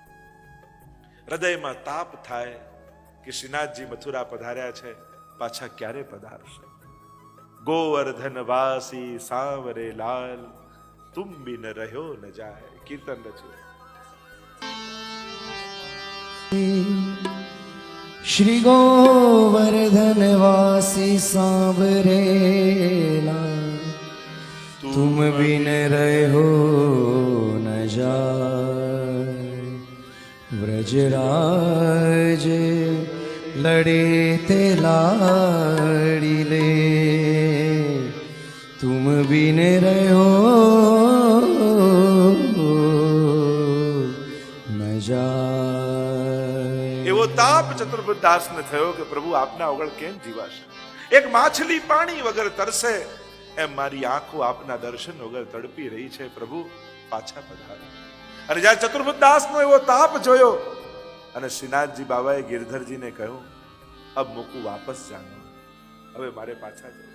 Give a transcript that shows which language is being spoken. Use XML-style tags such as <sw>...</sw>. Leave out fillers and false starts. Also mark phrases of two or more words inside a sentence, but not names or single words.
<gu>હૃદયમાં તાપ થાય કે શ્રીનાથજી મથુરા પધાર્યા છે, પાછા ક્યારે પધારશે?</gu> <hi>गोवर्धन वासी सांवरे लाल तुम बिन रह्यो न जाय,</hi> <gu>કીર્તન રચ્યું.</gu> <hi>श्री गोवर्धन वासी सांवरेला, तुम बिन रहो न जाए। व्रजराज लड़े ते लाड़ी ले, तुम बिन रहो न जाए।</hi> <gu>એવો તાપ ચતુર્બુદ્ધદાસને થયો કે પ્રભુ આપના વગર કેમ જીવાશે? એક માછલી પાણી વગર તરસે એમ મારી આંખો આપના દર્શન વગર તડપી રહી છે. પ્રભુ પાછા પધારો. અને જ્યારે ચતુર્બુદ્ધદાસનો એવો તાપ જોયો અને શ્રીનાથજી બાબાએ ગિરધરજીને કહ્યું,</gu> <hi>अब मूकूं वापस जानो,</hi> <gu>હવે મારે પાછા જવું.</gu>